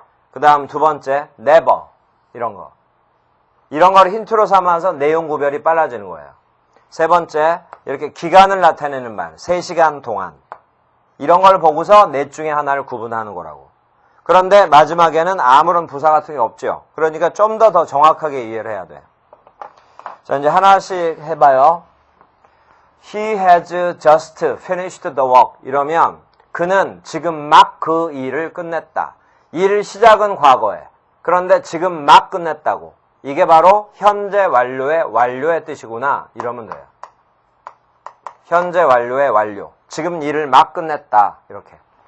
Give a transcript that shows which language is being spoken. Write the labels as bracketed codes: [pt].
[ko] 그 다음 두 번째 never. 이런 거. 이런 걸 힌트로 삼아서 내용 구별이 빨라지는 거예요. 세 번째 이렇게 기간을 나타내는 말. 3시간 동안. 이런 걸 보고서 넷 중에 하나를 구분하는 거라고. 그런데 마지막에는 아무런 부사 같은 게 없죠. 그러니까 좀 더 정확하게 이해를 해야 돼. 자, 이제 하나씩 해봐요. [en] He has just finished the work. [ko] 이러면 그는 지금 막 그 일을 끝냈다. 일 시작은 과거에. 그런데 지금 막 끝냈다고. 이게 바로 현재 완료의 뜻이구나. 이러면 돼요. 현재 완료의 완료. 지금 일을 막 끝냈다. 이렇게.